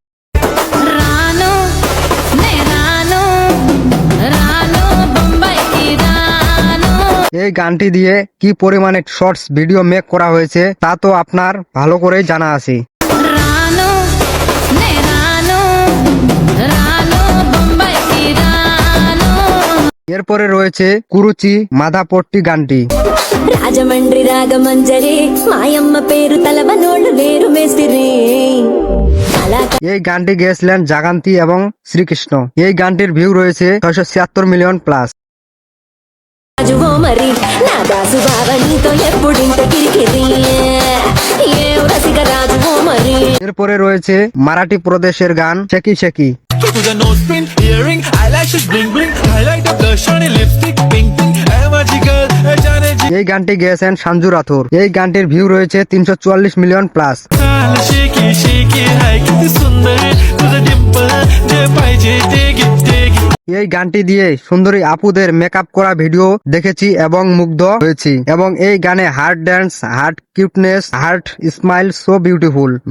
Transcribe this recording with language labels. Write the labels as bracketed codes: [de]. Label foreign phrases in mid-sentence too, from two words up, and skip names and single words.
[bn] এই গানটি দিয়ে কি পরিমাণে [en] shorts video [bn] মেক করা হয়েছে তা তো আপনার ভালো করেই জানা আছে। এরপরে রয়েছে কুরুচি মাধাপট্টি গানটি। [te] రాజమండ్రి రాగమంజరి మాయమ్మ పేరు తలవనోళ్ళు వేరు మేస్తిరి। [bn] এই গানটি গেয়েছিলেন জাগান্তি এবং শ্রীকৃষ্ণ। এই গানটির ভিউ রয়েছে 676 [en] million plus. [te] రాజువో మరి నా దాసు బావనితో ఎప్పుడింత కిరికిరి ఏ రసిక రాజువో మరి। [bn] এরপরে রয়েছে মারাঠি প্রদেশের গান শেকি শেকি। এই গানটি গেয়েছেন সঞ্জু রাথোর। এই গানটির ভিউ রয়েছে 344 [en] million plus. [bn] এই গানটি দিয়ে সুন্দরী আপুদের মেকআপ করা ভিডিও দেখেছি এবং মুগ্ধ হয়েছি, এবং এই গানে [en] heart dance, heart cuteness, heart smile so beautiful.